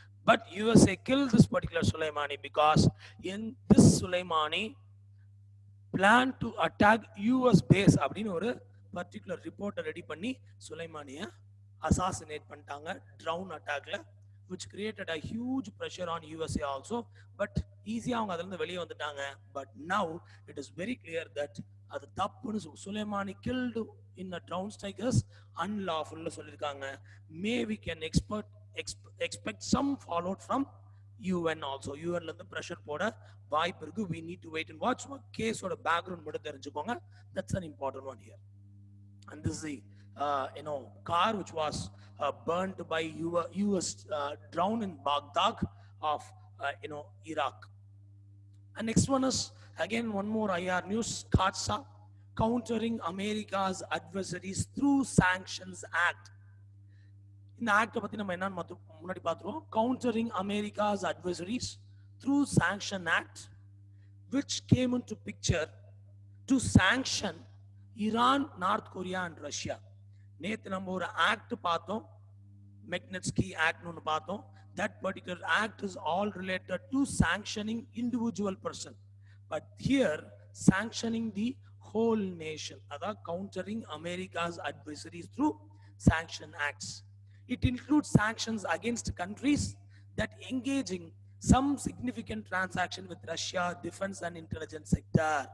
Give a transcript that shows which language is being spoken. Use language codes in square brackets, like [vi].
[en] But USA killed this particular Soleimani because in this Soleimani planned to attack US base [ta] அப்படின்னு ஒரு [en] particular report [ta] ready பண்ணி [en] சுலைமானிய assassinate பண்ணிட்டாங்க drone attackல, which created a huge pressure on USA also. [ta] But ஈஸியா அவங்க அதுல இருந்து வெளியே வந்துட்டாங்க. [en] But now it is very clear that [ta] அது தப்புன்னு [en] Soleimani killed in a drone strike is unlawful [ta] சொல்லிருக்காங்க. [en] May we can expect some fallout from UN also. [ta] UN ல இருந்து pressure போட வாய்ப்பு இருக்கு. [en] We need to wait and watch. [ta] Case ஓட background மட்டும் தெரிஞ்சுக்கோங்க. [en] That's an important one here. And this is the car which was burnt by US drone in Baghdad of Iraq. And next one is again one more IR news. CAATSA, countering America's adversaries through Sanctions Act. [ta] இந்த act பத்தி நம்ம என்னன்னு முன்னாடி பார்த்துருவோம். [en] Countering America's adversaries through Sanction Act, which came into picture to sanction Iran, North Korea and Russia. [ta] நேத்து நம்ம ஒரு act பார்த்தோம், Magnitsky Act ஒன்னு பார்த்தோம். [en] That particular act is all related to sanctioning individual person, but here sanctioning the whole nation. அதாவது countering America's adversaries through sanction acts. It includes sanctions against countries that engaging some significant transaction with Russia defense and intelligence sector.